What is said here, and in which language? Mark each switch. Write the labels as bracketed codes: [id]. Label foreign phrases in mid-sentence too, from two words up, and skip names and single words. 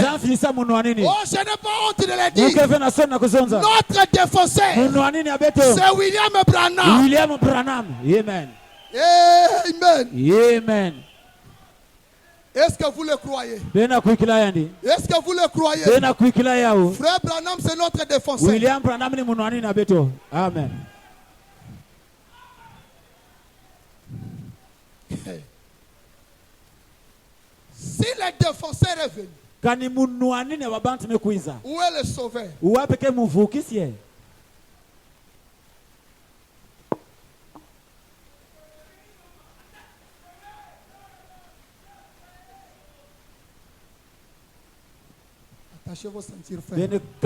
[fr] Oh, je n'ai pas honte de le dire. Notre défenseur, c'est William Branham. Amen. Amen. Amen. Est-ce que vous le croyez? Est-ce que vous le croyez? Frère Branham, c'est notre défenseur. [ktu] William Branham ni munwani na beto. [fr] Amen. Si le défenseur est venu, où est le sauveur? Attachez vos ceintures fermes.